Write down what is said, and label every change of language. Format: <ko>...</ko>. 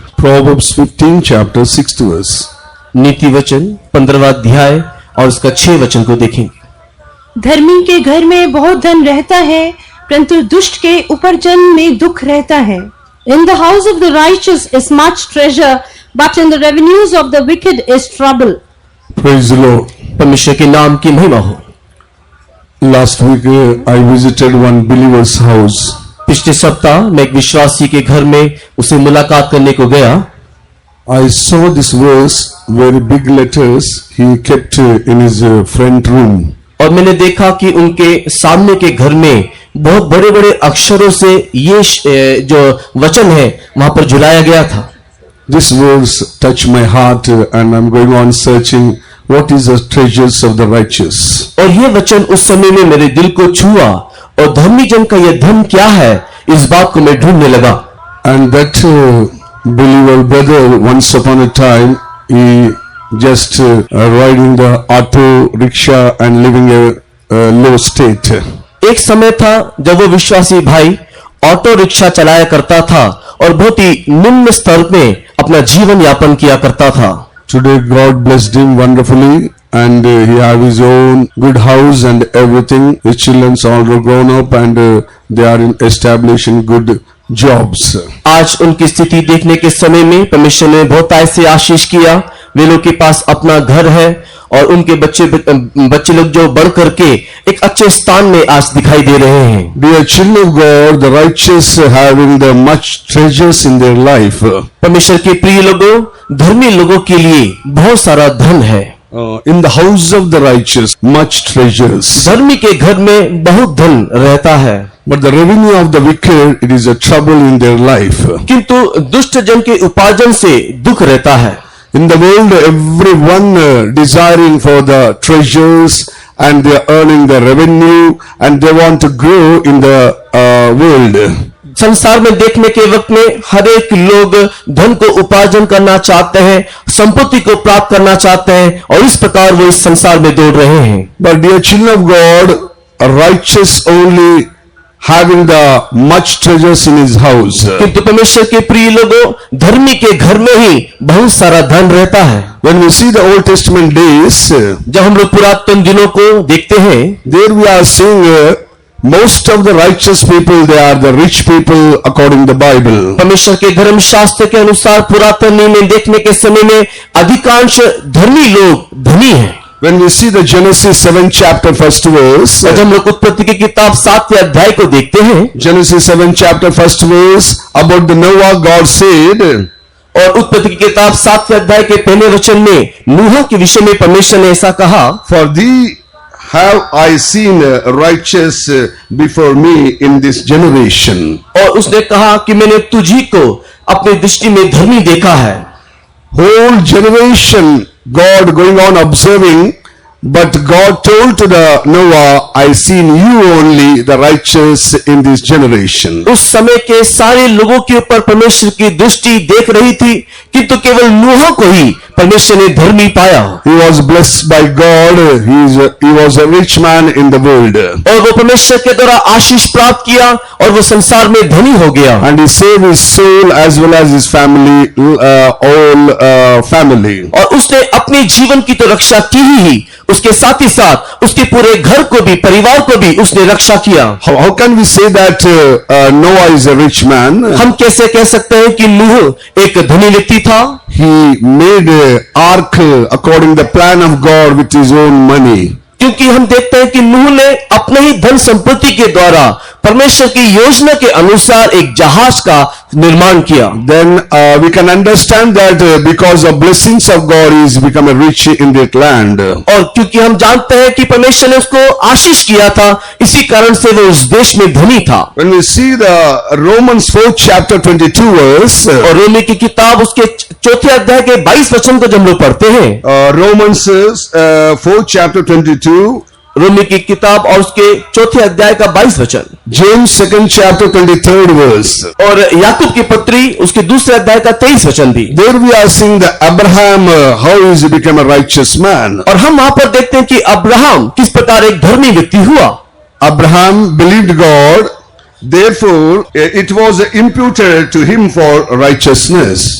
<en>Proverbs 15 chapter 6th verse.</en> <hi>नीति वचन 15वां अध्याय और उसका 6 वचन को देखेंगे। धर्मी के घर में बहुत धन रहता है, परंतु दुष्ट के उपार्जन में दुख रहता है।</hi> <en>In the house of the righteous is much treasure, but in the revenues of the wicked is trouble. Praise the Lord.</en> <hi>परमेश्वर के नाम की महिमा हो।</hi> <en>Last week I visited one believer's house.</en> <hi>पिछले सप्ताह मैं एक विश्वासी के घर में उसे मुलाकात करने को गया।</hi> <en>I saw this verse very big letters he kept in his front room.</en> <hi>और मैंने देखा कि उनके सामने के घर में बहुत बड़े बड़े अक्षरों से ये जो वचन है वहां पर झुलाया गया था।</hi> <en>This verse touched my heart and I'm going on searching what is the treasures of the righteous.</en> <hi>और ये वचन उस समय में मेरे दिल को छुआ और धर्मी जन का यह धन क्या है, इस बात को मैं ढूंढने लगा।</hi> <en>And that believer brother, once upon a time, he just riding the auto rickshaw and living a low state.</en> <hi>एक समय था जब वो विश्वासी भाई ऑटो रिक्शा चलाया करता था और बहुत ही निम्न स्तर में अपना जीवन यापन किया करता था।</hi> <en>Today God blessed him wonderfully and he have his own good house and everything. His children all are grown up and they are establishing good jobs.</en> <hi>आज उनकी स्थिति देखने के समय में परमेश्वर ने बहुत ऐसे आशीष किया। वे लोग के पास अपना घर है और उनके बच्चे लोग जो बढ़ करके एक अच्छे स्थान में आज दिखाई दे रहे हैं।</hi> <en>Dear children of God, the righteous having the much treasures in their life.</en> <hi>परमेश्वर के प्रिय लोगों, धर्मी लोगों के लिए बहुत सारा धन है।</hi> <en>In the house of the righteous, much treasures.</en> <hi>धर्मी के घर में बहुत धन रहता है।</hi> <en>But the revenue of the wicked, it is a trouble in their life.</en> <hi>किंतु दुष्ट जन के उपार्जन से दुख रहता है।</hi> <en>In the world, everyone desiring for the treasures and they are earning the revenue and they want to grow in the world.</en> <hi>संसार में देखने के वक्त में हर एक लोग धन को उपार्जन करना चाहते हैं, संपत्ति को प्राप्त करना चाहते हैं और इस प्रकार वो इस संसार में दौड़ रहे हैं।</hi> <en>But dear children of God, a righteous only having the much treasures in his house.</en> <hi>किंतु परमेश्वर के प्रिय लोगों, धर्मी के घर में ही बहुत सारा धन रहता है।</hi> <en>When we see the Old Testament days,</en> <hi>जब हम लोग पुरातन दिनों को देखते हैं,</hi> <en>there we are seeing most of the righteous people, they are the rich people according to the Bible.</en> <hi>परमेश्वर के धर्म शास्त्र के अनुसार पुरातन नियम में देखने के समय में अधिकांश धर्मी लोग धनी हैं।</hi> <en>When we see the Genesis 7 chapter first verse,</en> <hi>जब हम लोग उत्पत्ति की किताब 7वें अध्याय को देखते हैं,</hi> <en>Genesis 7 chapter first verse about the Noah, God said,</en> <hi>और उत्पत्ति की किताब 7वें अध्याय के पहले वचन में नूह के विषय में परमेश्वर ने ऐसा कहा,</hi> <en>For thee have I seen righteous before me in this generation.</en> <hi>और उसने कहा कि मैंने तुझी को अपनी दृष्टि में धर्मी देखा है।</hi> <en>Whole generation God going on observing, but God told to the Noah, I seen you only the righteous in this generation.</en> <hi>उस समय के सारे लोगों के ऊपर परमेश्वर की दृष्टि देख रही थी, किंतु केवल नूह को ही परमेश्वर ने धर्मी पाया।</hi> <en>He was blessed by God. He was a rich man in the world.</en> <hi>और वो परमेश्वर के द्वारा आशीष प्राप्त किया और वो संसार में धनी हो गया।</hi> <en>And he saved his soul as well as his family, all family.</en> <hi>और उसने अपने जीवन की तो रक्षा की ही, उसके साथ ही साथ उसके पूरे घर को भी, परिवार को भी उसने रक्षा किया।</hi> <en>How can we say that Noah is a rich man?</en> <hi>हम कैसे कह सकते हैं कि नूह एक धनी व्यक्ति था?</hi> <en>He made an ark according to the plan of God with his own money.</en> <hi>क्योंकि हम देखते हैं कि नूह ने अपने ही धन संपत्ति के द्वारा परमेश्वर की योजना के अनुसार एक जहाज का निर्माण किया।</hi> <en>Then we can understand that because of blessings of God he is become a rich in that land.</en> <hi>और क्योंकि हम जानते हैं कि परमेश्वर ने उसको आशीष किया था, इसी कारण से वो उस देश में धनी था।</hi> <en>When we see the Romans 4 chapter 22 verse,</en> <hi>और रोमी की किताब उसके 4 अध्याय के 22 वचन को जब हम लोग पढ़ते हैं,</hi> <en>Romans 4 chapter 22,</en> <hi>रोमी की किताब और उसके 4 अध्याय का 22 वचन,</hi> <en>James 2nd chapter 23rd verse,</en> <hi>और याकूब की पत्री उसके 2 अध्याय का 23 वचन भी।</hi> <en>there we are seeing the Abraham how he became a righteous man.</en> <hi>और हम वहां पर देखते हैं कि अब्राहम किस प्रकार एक धर्मी व्यक्ति हुआ।</hi> <en>Abraham believed God, therefore it was imputed to him for righteousness.</en>